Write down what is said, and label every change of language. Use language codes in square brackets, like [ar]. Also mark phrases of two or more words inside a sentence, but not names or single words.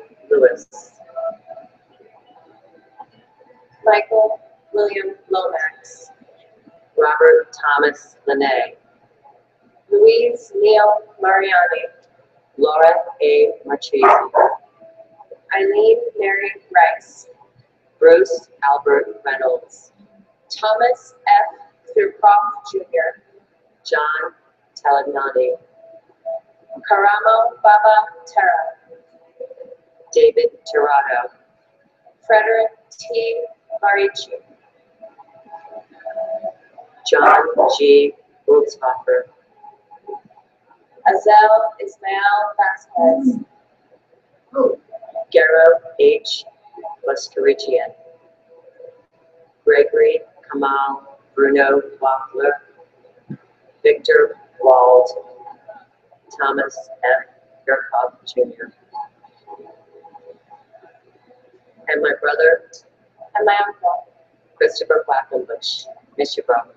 [en] Lewis, Michael William Lomax, Robert Thomas Lene, Louise Neal Mariani, Laura A. Marchese, Eileen Mary Rice, Bruce Albert Reynolds, Thomas F. Thurcroft Jr., John Talagnani, Karamo Baba Terra, David Tirado, Frederick T. Marici, John G. Wolfshofer, Azel Ismael Vasquez, Garo H. Buscarichian, Gregory Kamal Bruno Wackler, Victor Wald, Thomas F. Yerkov Jr., and my brother and my uncle, Christopher Quackenbush. Miss you, bro.